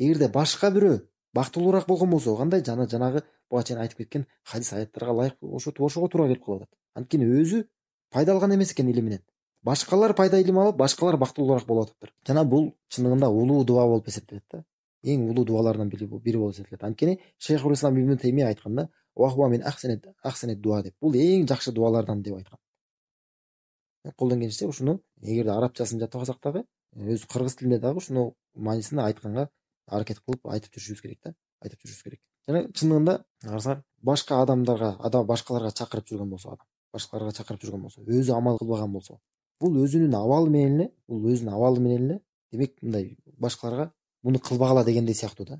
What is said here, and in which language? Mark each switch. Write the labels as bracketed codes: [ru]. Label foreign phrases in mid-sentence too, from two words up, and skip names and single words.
[ky] Эгерде башка бирөө бактылуураак болгон болсо, кандай жанагы буга чейин айтып кеткен хадис аяттарга ылайык ошого туура келип калып атат. Анткени өзү пайда алган эмес экен илиминен. Башкалар пайда илим алып, башкалар бактылуураак болуп атыптыр. Жана бул чындыгында улуу дуа болуп эсептелет да. Эң улуу дуалардан бири болуп эсептелет. Анткени Шейхул Ислам ибн Таймия айтканда, [ar] "وهو من أحسن الدعاء" [ky] деп. Бул эң жакшы дуалардан деп айткан. Колдон келишинче ушуну эгерде арабчасын жатпасак дагы, өз кыргыз тилинде дагы ушуну маанисин айтканга аракет кылып айтып жүрүшүбүз керек да. Айтып жүрүшүбүз керек. Жана чындыгында карасак, башка башкаларга чакырып жүргөн болсо, өзү амал кылбаган болсо, бул өзүнүн абалы менен эле, демек мындай башкаларга муну кылбагыла дегендей сыяктуу да.